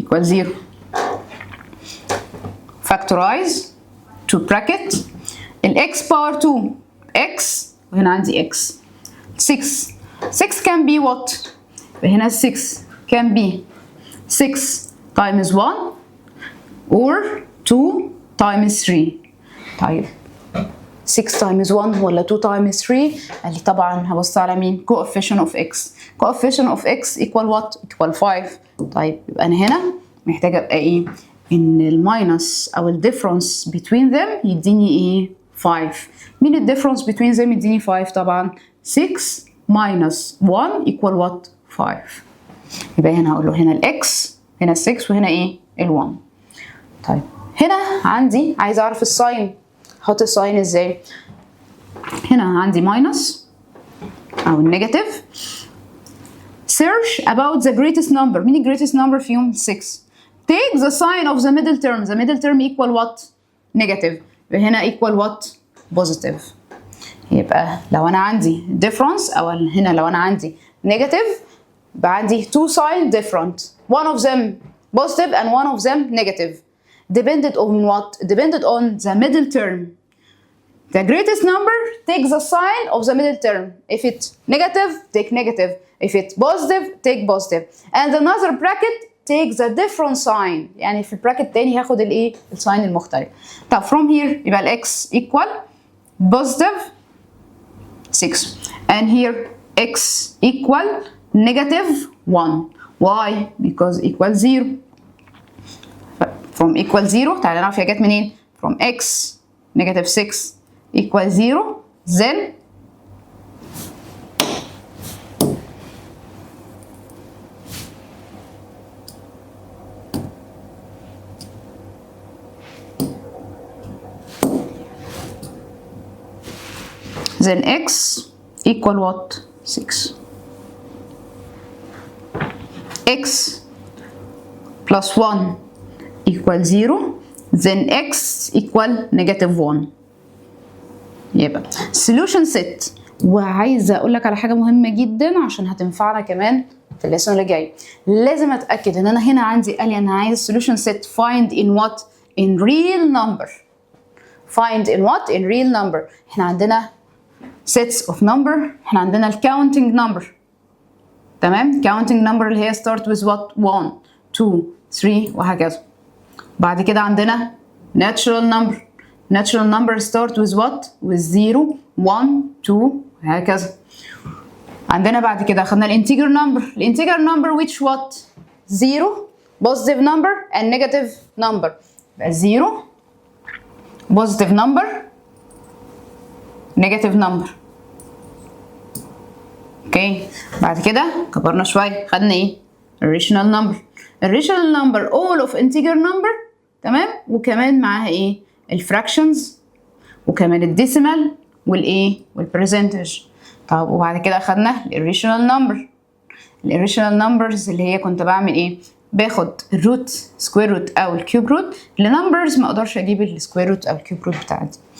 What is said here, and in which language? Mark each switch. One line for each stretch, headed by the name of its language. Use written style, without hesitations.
English: equal 0. Factorize to bracket ال x power 2 x
Arabic: وهنا عندي
English: x 6 can be what? هنا 6 can be 6 times 1 or 2 times 3.
Arabic: طيب
English: 6 times 1
Arabic: ولا
English: 2 times 3؟
Arabic: قال لي طبعا هبص على مين؟
English: coefficient of x. coefficient of x equal what? equal 5.
Arabic: طيب يبقى انا هنا محتاجه ابقى ايه؟ ان الماينس او الديفرنس
English: between them
Arabic: يديني ايه؟ 5. مين الديفرنس between them يديني 5؟ طبعا
English: 6 minus 1 equal what 5.
Arabic: يبقى هنا هقول له هنا الاكس، هنا ال 6 وهنا ايه ال 1. طيب هنا عندي عايزه اعرف الساين، احط الساين ازاي؟ هنا عندي ماينس او النيجاتيف.
English: search about the greatest number.
Arabic: مين ال
English: greatest number
Arabic: فيهم؟
English: 6. take the sign of the middle term. the middle term equal what negative. هنا equal what positive.
Arabic: يبقى لو انا عندي
English: difference
Arabic: او هنا لو انا عندي
English: negative
Arabic: يبقى عندي
English: two signs different, one of them positive and one of them negative. depended on what? depended on the middle term. The greatest number takes the sign of the middle term. If it's negative, take negative. If it's positive, take positive. And another bracket takes a different sign.
Arabic: يعني في البراكت تاني هاخد الايه؟ الساين المختلف. طب
English: from
Arabic: here يبقى الاكس
English: equal positive 6 and here x equal negative 1. Why? Because equal 0. From equal 0
Arabic: تعالى نعرف هي جت منين؟
English: From x negative 6 equal 0 then x equal what 6. x plus 1 equal 0 then x equal negative 1. يبقى solution set.
Arabic: وعايزه اقول لك على حاجه مهمه جدا عشان هتنفعنا كمان في الليسون اللي جاي. لازم اتاكد ان انا هنا عندي قال لي انا عايز
English: solution set find in what in real number. find in what in real number.
Arabic: احنا عندنا
English: sets of number.
Arabic: احنا عندنا counting number تمام.
English: counting number
Arabic: اللي هي
English: start with what 1 2 3 وهكذا.
Arabic: بعد كده عندنا natural number.
English: natural number start with what with 0 1 2 وهكذا.
Arabic: عندنا بعد كده خدنا الانتجر number. الانتجر
English: number which what 0 positive number and negative number. يبقى 0 positive number negative number.
Arabic: اوكي بعد كده كبرنا شويه خدنا ايه irrational number.
English: irrational number all of integer number تمام.
Arabic: وكمان معاها ايه الفراكشنز وكمان الديسيمال والايه والبرسنتج. طب وبعد كده اخدنا الirrational number. الirrational numbers اللي هي كنت بعمل ايه باخد الروت سكوير روت او الكيوب روت لنمبرز ما اقدرش اجيب السكوير روت او الكيوب روت بتاعتي.